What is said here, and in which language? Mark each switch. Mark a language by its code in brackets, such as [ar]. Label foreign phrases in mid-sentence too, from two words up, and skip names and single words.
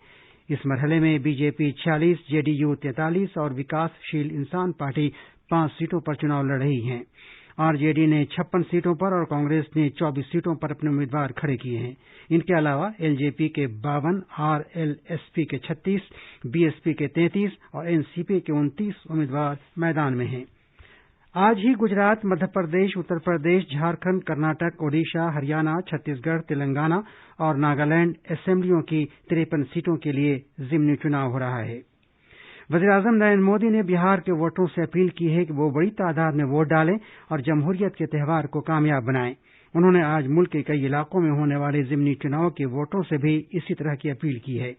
[ur] اس مرحلے میں بی جے پی 46، JDU 43 اور وکاس شیل انسان پارٹی 5 سیٹوں پر چناؤ لڑ رہی ہیں۔ RJD نے 56 سیٹوں پر اور کانگریس نے 24 سیٹوں پر اپنے امیدوار کھڑے کیے ہیں۔ ان کے علاوہ LJP کے 52، RLSP کے 36، BSP کے 33 اور NCP کے 29 امیدوار میدان میں ہیں۔ آج ہی گجرات، مدھیہ پردیش، اتر پردیش، جھارکھنڈ، کرناٹک، اڈیشہ، ہریانہ، چھتیس گڑھ، تلنگانہ اور ناگالینڈ اسمبلیوں کی 53 سیٹوں کے لیے ضمنی چناؤ ہو رہا ہے۔ وزیراعظم نریندر مودی نے بہار کے ووٹروں سے اپیل کی ہے کہ وہ بڑی تعداد میں ووٹ ڈالیں اور جمہوریت کے تہوار کو کامیاب بنائیں۔ انہوں نے آج ملک کے کئی علاقوں میں ہونے والے ضمنی چناؤ کے ووٹروں سے بھی اسی طرح کی اپیل کی ہے۔